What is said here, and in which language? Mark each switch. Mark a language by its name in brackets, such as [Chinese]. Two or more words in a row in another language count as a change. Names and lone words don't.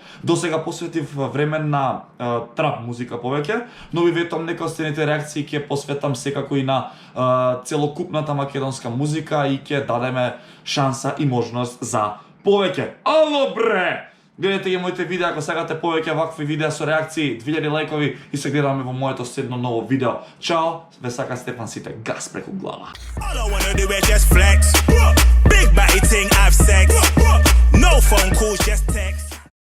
[Macedonian] До сега посветив време на трап музика повеќе, но ви ветам нека останете реакции ќе посветам секако и на целокупната македонска музика и ќе дадеме шанса и можност за повеќе. Ало бре! Гледате ги моите видеа, ако сакате повеќе вакви видеа со реакции, 2000 лајкови и се гледаме во моето следно ново видео. Чао, ве сака Стефан Сите, газ преку глава. [English] Big body thing, have sex. No phone calls, just text.